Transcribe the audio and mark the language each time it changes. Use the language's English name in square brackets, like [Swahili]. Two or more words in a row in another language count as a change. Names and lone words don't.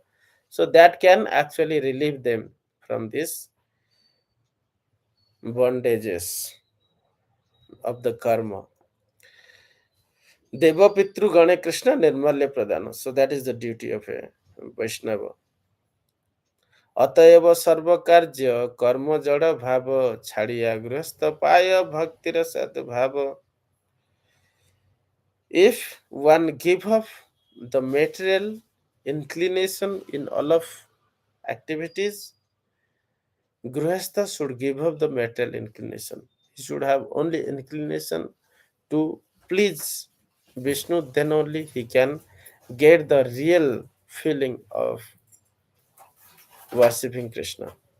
[English] So that can actually relieve them from these bondages of the karma. [Bangla] দেব পিতৃ গণে কৃষ্ণ নির্মাল্য প্রদান. [English] So that is the duty of a Vaishnava. [Bangla] অতএব সর্ব কার্য কর্ম জড় ভাব ছাড়িয়া গৃহস্থ পায় ভক্তির সদ্ভাব. [English] If one give up the material inclination in all of activities, grihastha should give up the material inclination. He should have only inclination to please Vishnu, then only he can get the real feeling of worshipping Krishna.